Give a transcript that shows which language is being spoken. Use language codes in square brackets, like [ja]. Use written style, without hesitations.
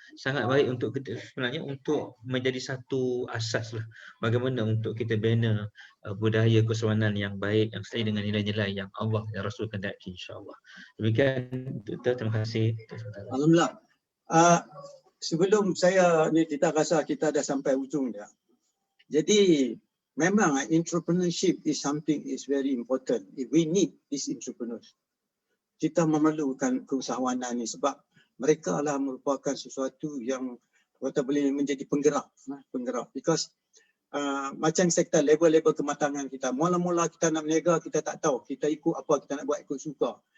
[ms] Sangat baik untuk kita sebenarnya untuk menjadi satu asas lah bagaimana untuk kita bina budaya keseruanan yang baik yang sesuai dengan nilai-nilai yang Allah dan Rasul kehendaki, insya-Allah. Demikian Dr. Terima kasih. Alhamdulillah. Sebelum saya ni kita rasa kita dah sampai ujung dah. Jadi memang [en] entrepreneurship is something is very important. We need these entrepreneurs. [ms] Kita memerlukan keusahawanan ni sebab mereka lah merupakan sesuatu yang kita boleh menjadi penggerak. Because macam sektor level-level kematangan kita. Mula-mula kita nak berniaga, kita tak tahu. Kita ikut apa kita nak buat, ikut suka.